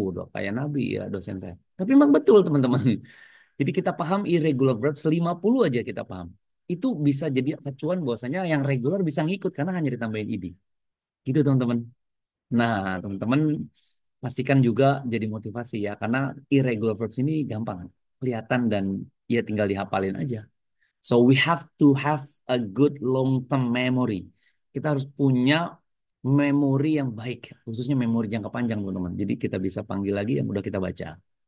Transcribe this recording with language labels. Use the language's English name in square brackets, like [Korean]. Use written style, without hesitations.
[Indonesian] Udah kayak Nabi ya dosen saya. Tapi memang betul, teman-teman. Jadi kita paham irregular verbs 50 aja kita paham. Itu bisa jadi acuan bahwasanya yang regular bisa ngikut karena hanya ditambahin id. Gitu teman-teman. Nah, teman-teman pastikan juga jadi motivasi ya karena irregular verbs ini gampang kelihatan dan ya tinggal dihafalin aja. [English] So we have to have a good long term memory. [Indonesian] Kita harus punya memori yang baik, khususnya memori jangka panjang, teman-teman. Jadi kita bisa panggil lagi yang udah kita baca.